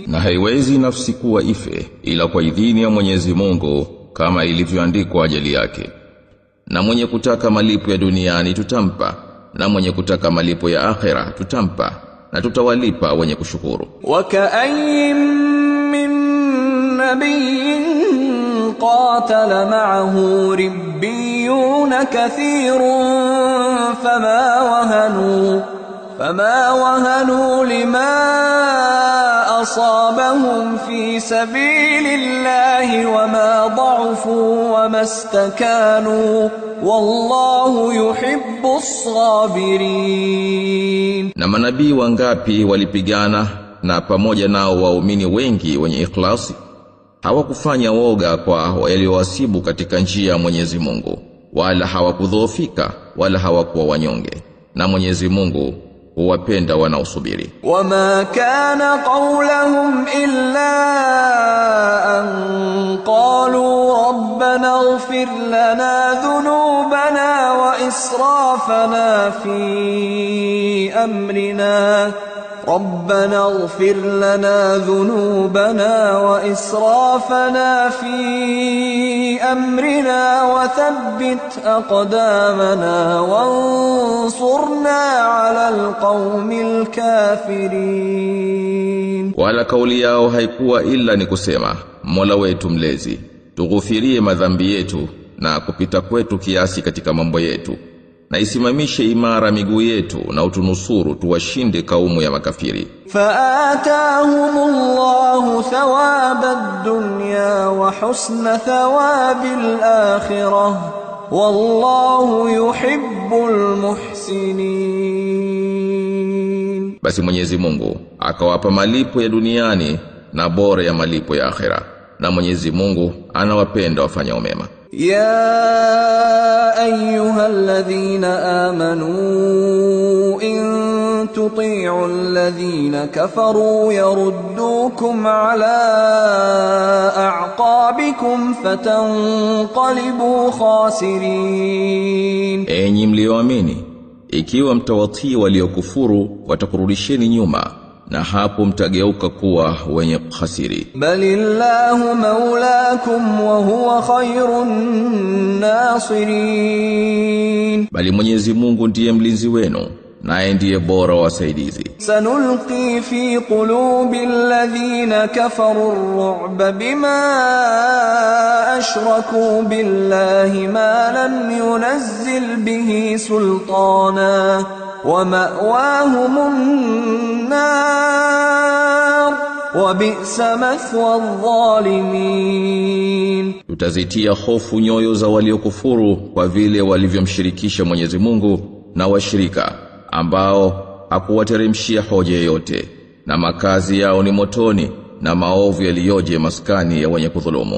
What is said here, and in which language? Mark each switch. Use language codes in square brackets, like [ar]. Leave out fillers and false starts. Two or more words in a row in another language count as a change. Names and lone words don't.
[sw] Na haiwezi nafsi kuwa ife ila kwa idhini ya Mwenyezi Mungu kama ilivyoandikwa ajali yake. Na mwenye kutaka malipo ya duniani tutampa, na mwenye kutaka malipo ya akhera tutampa, na tutawalipa wenye kushukuru. [ar] وَكَأَيٍّ مِّن نَّبِيٍّ قَاتَلَ مَعَهُ رِبِّيُّونَ كَثِيرٌ فما وهنوا لما أصابهم في سبيل الله وما ضعفوا وما استكانوا والله يحب الصابرين. [sw] Na manabii wangapi walipigana na pamoja nao waumini wengi wenye ikhlasi, hawakufanya woga kwa waliowasibu katika njia ya Mwenyezi Mungu, wala hawakudhoofika wala hawakuwa wanyonge, na Mwenyezi Mungu huwapenda wanaosubiri. [ar] وَمَا كَانَ قَوْلَهُمْ إِلَّا أَن قَالُوا رَبَّنَا اغْفِرْ لَنَا ذُنُوبَنَا وَإِسْرَافَنَا فِي أَمْرِنَا رَبَّنَا اغْفِرْ لَنَا ذُنُوبَنَا وَإِسْرَافَنَا فِي أَمْرِنَا وَثَبِّتْ أَقْدَامَنَا وَانصُرْنَا عَلَى الْقَوْمِ الْكَافِرِينَ. [sw] Wala kauli yao haikuwa ila ni kusema, Mola wetu mlezi, tughufirie madhambi yetu na kupita kwetu kiasi katika mambo yetu, na isimamishe imara miguu yetu na utunusuru tuwashinde kaumu ya makafiri. [ar] فآتاهم الله ثواب الدنيا وحسن ثواب الآخرة والله يحب المحسنين. [sw] Basi Mwenyezi Mungu akawapa malipo ya duniani na bora ya malipo ya akhera, na Mwenyezi Mungu anawapenda wafanyao mema. [ar] يا أيها الذين آمنوا إن تطيعوا الذين كفروا يردوكم على أعقابكم فتنقلبوا خاسرين. [sw] Enyi mlioamini, ikiwa mtawatii waliokufuru watakurudisheni nyuma na hapo mtageuka kuwa wenye khasiri. [ar] بل الله مولاكم وهو خير الناصرين, [sw] bali Mwenyezi Mungu ndiye mlinzi wenu naye ndiye bora wasaidizi. [ar] سنلقي في قلوب الذين كفروا الرعب بما أشركوا بالله ما لم ينزل به سلطانا ومأواهم النار وبئس مثوى الظالمين. [sw] Tutazitia hofu nyoyo za waliokufuru kwa vile walivyomshirikisha Mwenyezi Mungu na washirika ambao hakuwateremshia hoja yoyote, na makazi yao ni motoni, na maovu yaliyoje maskani ya wenye kudhulumu.